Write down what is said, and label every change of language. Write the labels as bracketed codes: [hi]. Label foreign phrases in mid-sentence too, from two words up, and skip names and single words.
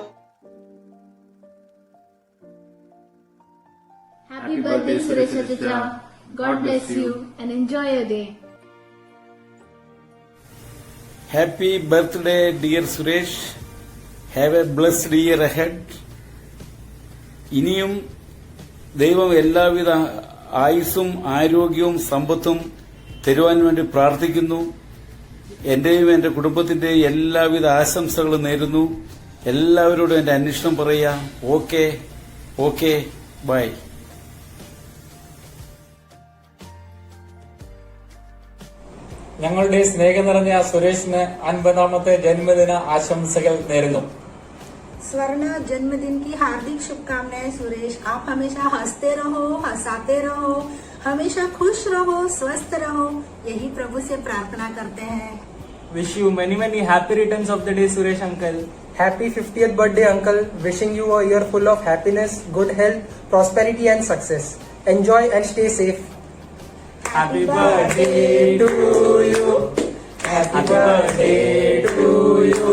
[en] Happy birthday, Suresh Chetan. God bless you and enjoy your day. Happy birthday, dear Suresh. Have a blessed year ahead. [ml] ഇനിയും ദൈവം എല്ലാവിധ ആയുസ്സും ആരോഗ്യവും സമ്പത്തും തരുവാൻ വേണ്ടി പ്രാർത്ഥിക്കുന്നു. എന്റെയും എന്റെ കുടുംബത്തിന്റെയും എല്ലാവിധ ആശംസകളും നേരുന്നു. എല്ലാവരോടും എന്റെ അന്വേഷണം പറയാം. [en] okay bye. [ml] ഞങ്ങളുടെ സ്നേഹം നിറഞ്ഞ സുരേഷിന് 50ാമത്തെ ജന്മദിന ആശംസകൾ നേരുന്നു. [hi] स्वर्ण जन्मदिन की हार्दिक शुभकामनाएं सुरेश. आप हमेशा हंसते रहो, हंसाते रहो, हमेशा खुश रहो, स्वस्थ रहो, यही प्रभु से प्रार्थना करते हैं. [en] Wish you many happy returns of the day, Suresh uncle. Happy 50th birthday, uncle. Wishing you a year full of happiness, good health, prosperity and success. Enjoy and stay safe. Happy birthday to you. Happy birthday to you.